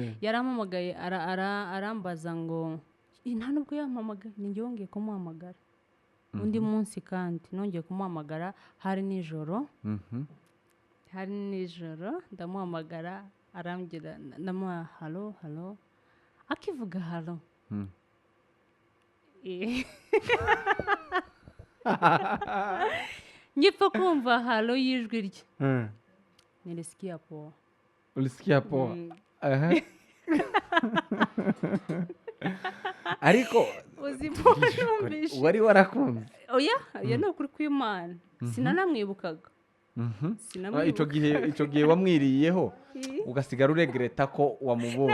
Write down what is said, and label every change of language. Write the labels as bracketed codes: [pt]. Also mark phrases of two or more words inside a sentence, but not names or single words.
[rw] arambaza ngo nta nubwo yampamagaye ni njye wongeye kumuhamagara undi munsi kandi nongeye kumuhamagara hari nijoro ndamuhamagara arambwira ndamuha halo akivuga halo ngipfa kumva halo y'ijwi rye [sw] nilisikia poa ulisikia poa [rw] ariko wari warakumva oya ni ukuri kw'Imana sinanamwibukaga icyo gihe wamwiriyeho ugasigara uregreta ko wamubonye